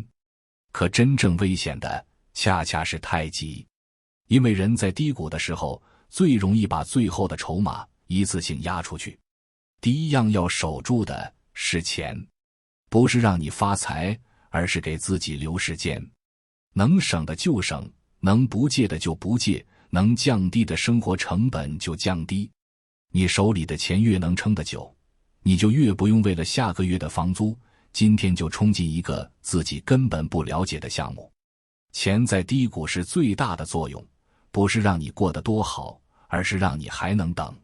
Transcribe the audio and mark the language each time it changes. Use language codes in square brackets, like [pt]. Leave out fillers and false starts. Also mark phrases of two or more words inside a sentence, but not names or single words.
[zh] 可真正危險的恰恰是太急，因為人在低谷的時候最容易把最後的籌碼一次性壓出去。第一樣要守住的是錢，不是讓你發財，而是給自己留時間。能省的就省，能不借的就不借，能降低的生活成本就降低。你手裡的錢越能撐得久， 你就越不用為了下個月的房租，今天就衝進一個自己根本不了解的項目。錢在低谷時最大的作用，不是讓你過得多好，而是讓你還能等。